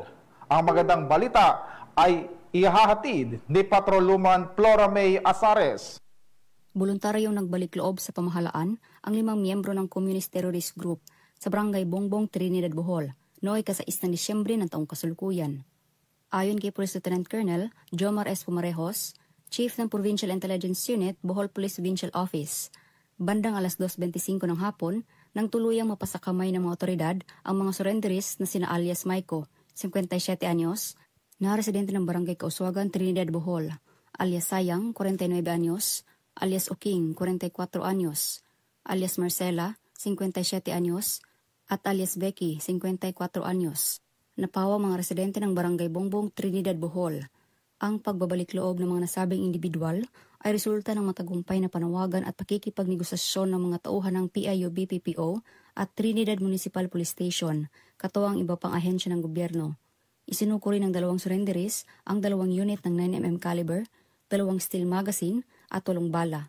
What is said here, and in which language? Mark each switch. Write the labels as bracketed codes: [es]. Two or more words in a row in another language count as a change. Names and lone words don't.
[tl] Ang magandang balita ay ihahatid ni Patroluman Flora May Azares. Voluntaryong nagbalik loob sa pamahalaan ang 5 miyembro ng Communist Terrorist Group sa Barangay Bongbong, Trinidad, Bohol, noong ika-6 ng Disyembre ng taong kasulukuyan. Ayon kay Police Lieutenant Colonel Jomar S. Pumarejos, Chief ng Provincial Intelligence Unit, Bohol Police Provincial Office, bandang alas 2:25 ng hapon, nang tuluyang mapasakamay ng mga otoridad ang mga surrenderies na sina alias Maiko, 57 anyos, na residente ng Barangay Kauswagan, Trinidad, Bohol, alias Sayang, 49 anyos, alias Oking, 44 anyos, alias Marcela, 57 anyos, at alias Becky, 54 anyos. Napawa mga residente ng Barangay Bongbong, Trinidad, Bohol. Ang pagbabalik loob ng mga nasabing individual ay resulta ng matagumpay na panawagan at pakikipagnegosasyon ng mga tauhan ng PIO-BPPO at Trinidad Municipal Police Station, katuwang iba pang ahensya ng gobyerno. Isinuko rin ng 2 surrenderies ang 2 unit ng 9mm caliber, 2 [en] steel magazine [tl] at 8 bala.